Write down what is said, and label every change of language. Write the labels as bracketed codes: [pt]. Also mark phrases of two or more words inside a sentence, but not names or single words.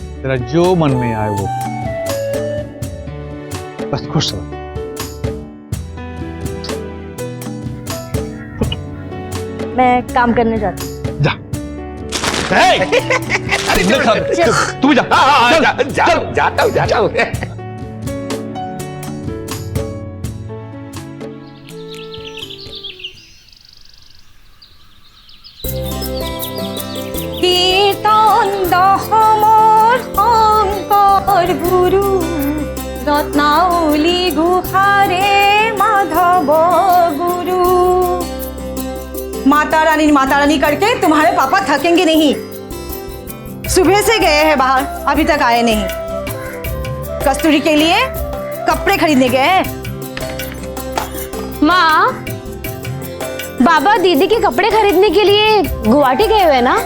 [hi] तेरा जो मन में आए वो, बस खुश रहो। मैं काम करने जाती हूँ। जा। तू भी जा। जाता हूँ। [as] কীর্তন দহমৰ শংকৰ গুৰু ৰত্নাৱলী গুহাৰে মাধৱ গুৰু। [hi] माता रानी करके तुम्हारे पापा थकेंगे नहीं। सुबह से गए हैं बाहर, अभी तक आए नहीं। कस्तूरी के लिए कपड़े खरीदने गए हैं। माँ, बाबा दीदी के कपड़े खरीदने के लिए गुवाहाटी गए हुए ना?